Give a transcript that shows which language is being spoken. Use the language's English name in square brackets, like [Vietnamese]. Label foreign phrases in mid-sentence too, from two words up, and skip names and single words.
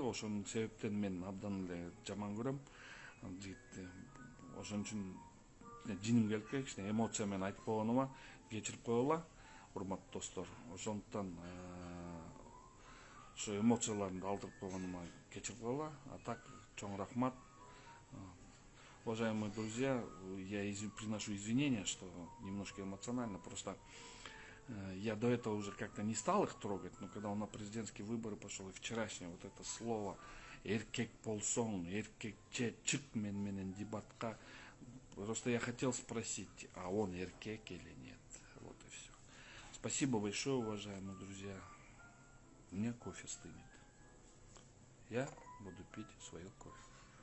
[Kyrgyz] Ошонун себептен мен абдан эле жаман көрөм жигитти. Ошон үчүн жиним келип кичине эмоция менен айтып койгонума кечирип койгула, урматтуу достор. Ошондуктан ошо эмоцияларымды алдырып койгонума кечирип койгула. [Russian] А так [Kyrgyz] чоң рахмат. [Russian] Уважаемые друзья, я приношу извинения, что немножко эмоционально. Просто я до этого уже как-то не стал их трогать, но когда он на президентские выборы пошел, и вчерашнее вот это слово [Kyrgyz] «эркек болсоң, эркекче чык менен дебатка», [Russian] просто я хотел спросить, а он эркек или нет? Вот и все. Спасибо большое, уважаемые друзья. У меня кофе стынет. Я буду пить свое кофе.